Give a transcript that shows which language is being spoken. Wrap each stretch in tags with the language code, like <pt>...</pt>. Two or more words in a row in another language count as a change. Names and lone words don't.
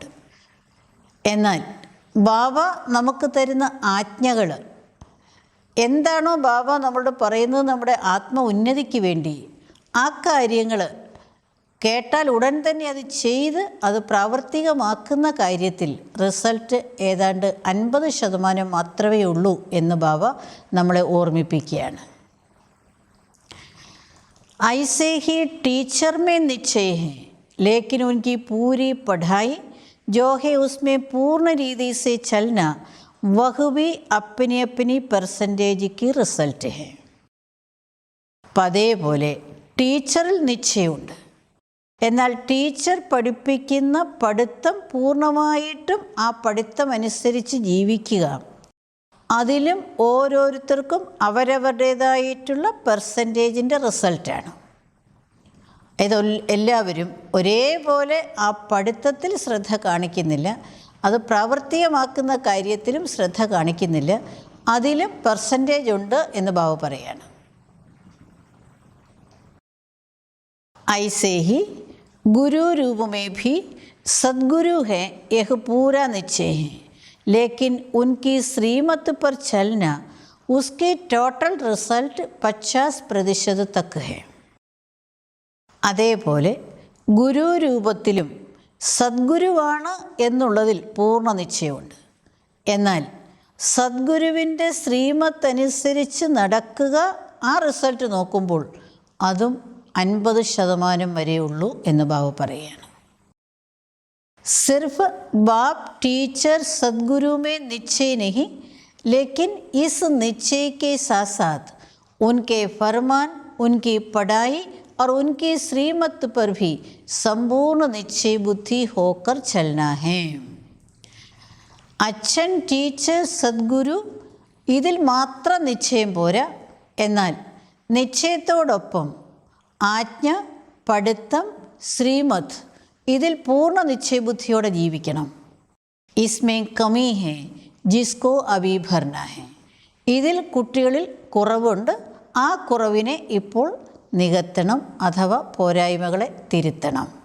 <ml>എന്നാൽ ബാബ നമുക്ക് തരുന്ന ആജ്ഞകൾ എന്താണോ ബാബ നമ്മളോട് പറയുന്നത് നമ്മുടെ ആത്മ ഉന്നതിക്ക് വേണ്ടി, ആ കാര്യങ്ങൾ കേട്ടാൽ ഉടൻ തന്നെ അത് ചെയ്ത് അത് പ്രാവർത്തികമാക്കുന്ന കാര്യത്തിൽ റിസൾട്ട് ഏതാണ്ട് 50% മാത്രമേ ഉള്ളൂ എന്ന് ബാബ നമ്മളെ ഓർമ്മിപ്പിക്കുകയാണ്.</ml> <hi>ऐसे ही टीचर में निश्चय है, लेकिन उनकी पूरी पढ़ाई जो है उसमें पूर्ण रीति से चलना वह भी अपनी अपनी परसेंटेज की रिസൾട്ട് है.</hi> <ml>അപ്പം അതേപോലെ ടീച്ചറിൽ നിശ്ചയമുണ്ട്. എന്നാൽ ടീച്ചർ പഠിപ്പിക്കുന്ന പഠിത്തം പൂർണ്ണമായിട്ടും ആ പഠിത്തം അനുസരിച്ച് ജീവിക്കുക, അതിലും ഓരോരുത്തർക്കും അവരവരുടേതായിട്ടുള്ള പെർസെൻറ്റേജിൻ്റെ റിസൾട്ടാണ്. ഇത് എല്ലാവരും ഒരേപോലെ ആ പഠിത്തത്തിൽ ശ്രദ്ധ കാണിക്കുന്നില്ല, അത് പ്രാവർത്തികമാക്കുന്ന കാര്യത്തിലും ശ്രദ്ധ കാണിക്കുന്നില്ല, അതിലും പെർസെൻറ്റേജ് ഉണ്ട് എന്ന് ബാബു പറയാണ്.</ml> <hi>ऐसे ही गुरु रूप में भी सद्गुरु है, यह पूरा निश्चय है, लेकिन उनकी श्रीमत पर चलना उसके</hi> <en>total result</en> <hi>50% तक है.</hi> <ml>അതേപോലെ ഗുരു രൂപത്തിലും സദ്ഗുരുവാണ് എന്നുള്ളതിൽ പൂർണ്ണ നിശ്ചയമുണ്ട്. എന്നാൽ സദ്ഗുരുവിൻ്റെ ശ്രീമത്ത് അനുസരിച്ച് നടക്കുക, ആ റിസൾട്ട് നോക്കുമ്പോൾ അതും 50% വരെ ഉള്ളൂ എന്ന് ബാബു പറയുകയാണ്.</ml> <hi>सिर्फ बाप टीचर सदगुरु में निश्चय नहीं, लेकिन इस निश्चय के साथ साथ उनके फरमान, उनकी पढ़ाई और उनकी श्रीमत पर भी संपूर्ण निश्चय बुद्धि होकर चलना है.</hi> <ml>അച്ഛൻ, ടീച്ചർ, സദ്ഗുരു ഇതിൽ മാത്രം നിശ്ചയം പോരാ, എന്നാൽ നിശ്ചയത്തോടൊപ്പം ആജ്ഞ, പഠിത്തം, ശ്രീമത് ഇതിൽ പൂർണ്ണ നിശ്ചയബുദ്ധിയോടെ ജീവിക്കണം.</ml> <hi>इसमें कमी है जिसको अभी भरना है,</hi> <ml>ഇതിൽ കുട്ടികളിൽ കുറവുണ്ട്, ആ കുറവിനെ ഇപ്പോൾ നികത്തണം അഥവാ പോരായ്മകളെ തിരുത്തണം.</ml>